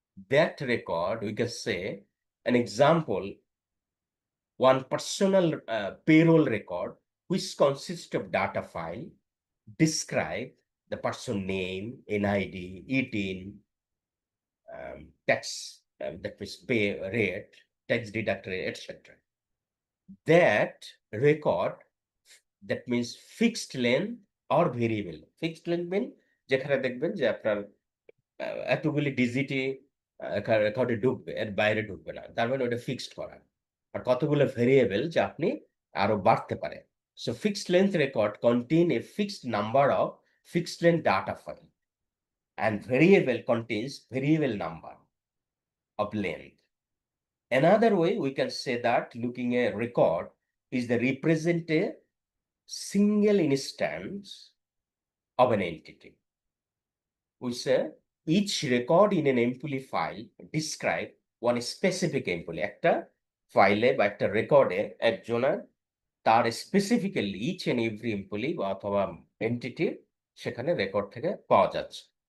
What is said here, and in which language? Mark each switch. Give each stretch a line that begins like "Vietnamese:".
English: That record, we can say, an example, one personal payroll record, which consists of data file, describe the person name, NID, ETIN, tax, that means pay rate, tax deduct rate, etc. That record, that means fixed length or variable. Fixed length mean
Bangla: যেখানে দেখবেন যে আপনার এতগুলি ডিজিটই রেকর্ডে ঢুকবে, এর বাইরে ঢুকবে না, তার মানে ওটা ফিক্সড করা। আর কতগুলো ভেরিয়েবল যে আপনি আরো বাড়তে পারে।
English: So fixed length record contain a fixed number of fixed length data file, and variable contains variable number of length. Another way we can say that looking a record is the represent a single instance of an entity. We say each record in an employee file describe one specific employee.
Bangla: একটা ফাইলে বা একটা রেকর্ডে একজনের তার specifically
English: each and every employee
Bangla: অথবা entity সেখানে record থেকে পাওয়া যাচ্ছে।